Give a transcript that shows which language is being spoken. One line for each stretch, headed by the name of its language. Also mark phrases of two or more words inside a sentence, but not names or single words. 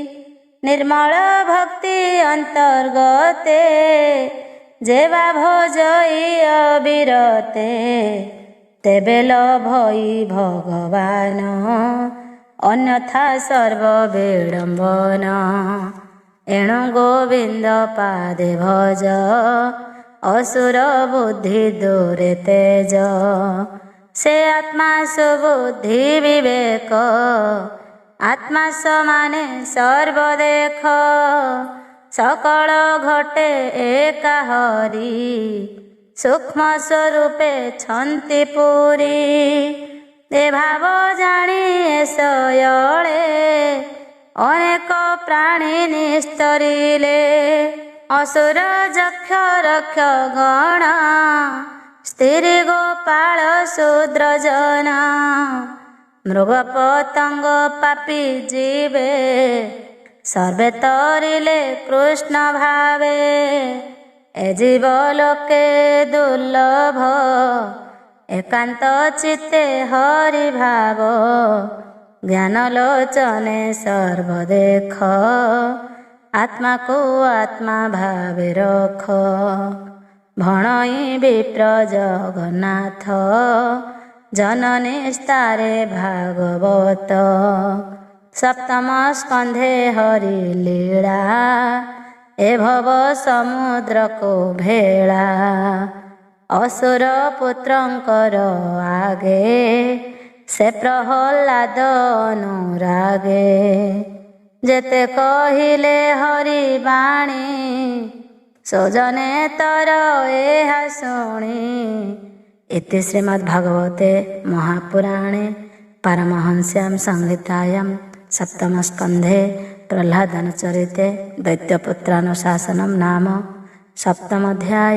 Odia: ନିର୍ମଳ ଭକ୍ତି ଅନ୍ତର୍ଗତେ ଯେବା ଭଜଇ ଅବିରତେ। ତେବେ ଲଭଇ ଭଗବାନ ଅନ୍ୟଥା ସର୍ବ ବିଡ଼ମ୍ବନ। ଏଣୁ ଗୋବିନ୍ଦ ପାଦେ ଭଜ ଅସୁର ବୁଦ୍ଧି ଦୂରେ ତେଜ। ସେ ଆତ୍ମା ସୁବୁଦ୍ଧି ବିବେକ ଆତ୍ମା ସମାନେ ସର୍ବ ଦେଖ। ସକଳ ଘଟେ ଏକା ହରି ସୂକ୍ଷ୍ମ ସ୍ୱରୂପେ ଛନ୍ତି ପୂରି। ଏ ଭାବ ଜାଣି ଏ ସଇଳେ ଅନେକ ପ୍ରାଣୀ ନିସ୍ତରିଲେ। ଅସୁର ଯକ୍ଷ ରକ୍ଷ ଗଣ ସ୍ତ୍ରୀ ଗୋପାଳ ଶୂଦ୍ର ଜନ ମୃଗ ପତଙ୍ଗ ପାପୀ ଜୀବେ ସର୍ବେ ତରିଲେ କୃଷ୍ଣ ଭାବେ ଏ ଜୀବ ଲୋକେ ଦୁର୍ଲଭ ଏକାନ୍ତ ଚିତ୍ତେ ହରି ଭାବ ଜ୍ଞାନ ଲୋଚନେ ସର୍ବ ଦେଖ ଆତ୍ମାକୁ ଆତ୍ମା ଭାବେ ରଖ ଭଣଇ ବିପ୍ର ଜଗନ୍ନାଥ ଜନନୀ ସ୍ତାରେ ଭାଗବତ ସପ୍ତମ ସ୍କନ୍ଧେ ହରି ଲୀଳା ଏ ଭବ ସମୁଦ୍ରକୁ ଭେଳା ଅସୁର ପୁତ୍ରଙ୍କର ଆଗେ ସେ ପ୍ରହ୍ଲାଦ ଅନୁରାଗେ ଯେତେ କହିଲେ ହରି ବାଣୀ ସୁଜନେ ତର ଏହା ଶୁଣି
Sanskrit: इति श्रीमद्भागवते महापुराणे पारमहंस्यां संहितायां सप्तम स्कंधे प्रह्लादन चरिते दैत्यपुत्रानुशासनं नाम सप्तम अध्याय।